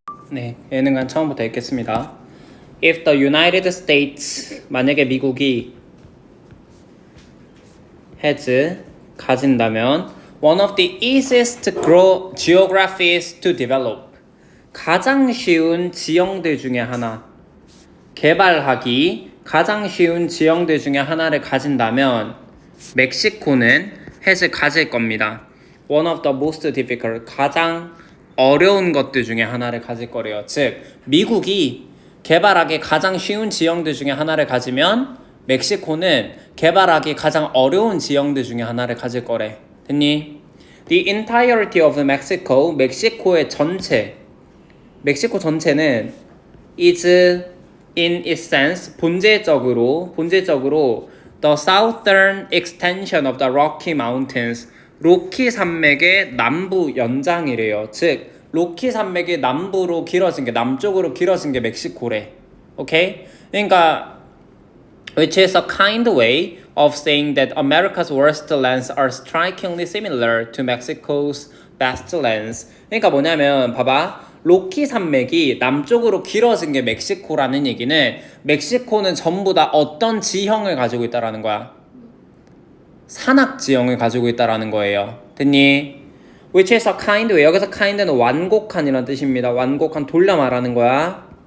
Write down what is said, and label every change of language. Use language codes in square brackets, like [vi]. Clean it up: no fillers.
[ko] 네, 예능관 처음부터 읽겠습니다. [en] If the United States, [ko] 만약에 미국이 [en] has, [ko] 가진다면 [en] one of the easiest geographies to develop, [ko] 가장 쉬운 지형들 중에 하나, 개발하기 가장 쉬운 지형들 중에 하나를 가진다면 멕시코는 has 가질 겁니다. [en] One of the most difficult, [ko] 가장 어려운 것들 중에 하나를 가질 거래요. 즉 미국이 개발하기 가장 쉬운 지형들 중에 하나를 가지면 멕시코는 개발하기 가장 어려운 지형들 중에 하나를 가질 거래. 됐니? [en] The entirety of Mexico, [ko] 멕시코의 전체, 멕시코 전체는 [en] is in its sense, [ko] 본질적으로 [en] the southern extension of the Rocky Mountains, [ko] 로키 산맥의 남부 연장이래요. 즉 로키 산맥이 남부로 길어진 게, 남쪽으로 길어진 게 멕시코래. 오케이? [en] 그러니까 which is a kind way of saying that America's worst lands are strikingly similar to Mexico's best lands. [ko] 그러니까 뭐냐면 봐봐, 로키 산맥이 남쪽으로 길어진 게 멕시코라는 얘기는 멕시코는 전부 다 어떤 지형을 가지고 있다라는 거야. 산악 지형을 가지고 있다라는 거예요. 됐니? [en] Which is a kind way. [ko] 여기서 kind는 완곡한이라는 뜻입니다. 완곡한, 돌려 말하는 거야.